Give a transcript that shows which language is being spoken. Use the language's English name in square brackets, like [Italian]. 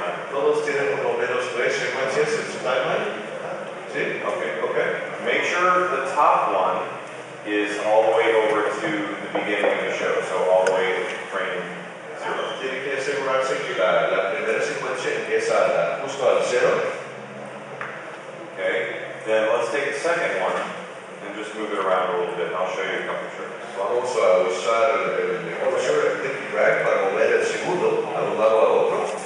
[Spanish] Todos tienen por lo menos 3 secuencias en su timeline. ¿Sí? [English] Okay. Make sure the top one is all the way over to the beginning of the show, so all the way to frame 0. [Spanish] Tienen que asegurarse que la primera secuencia empieza justo al 0. [English] Okay, then let's take the second one and just move it around a little bit. I'll show you a couple tricks. [Spanish] Vamos a usar el click y drag para mover el segundo de un lado a otro.